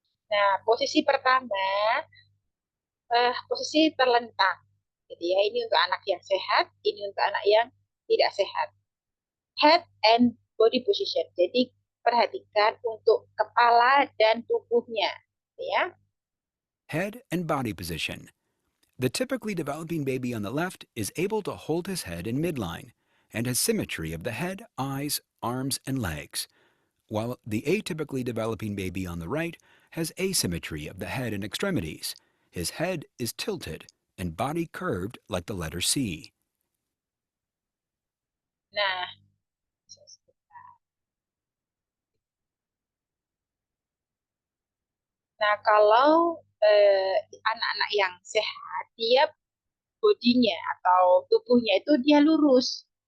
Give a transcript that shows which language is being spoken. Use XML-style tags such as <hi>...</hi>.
<id>Nah, posisi pertama, posisi terlentang. Jadi ya, ini untuk anak yang sehat, ini untuk anak yang tidak sehat.</id> <en>Head and body position.</en> <id>Jadi perhatikan untuk kepala dan tubuhnya, ya.</id> <en>Head and body position. The typically developing baby on the left is able to hold his head in midline and has symmetry of the head, eyes, arms, and legs, while the atypically developing baby on the right has asymmetry of the head and extremities. His head is tilted and body curved like the letter C.</en> <id>Nah, nah kalau anak-anak yang sehat, dia bodinya atau tubuhnya itu dia lurus.</id>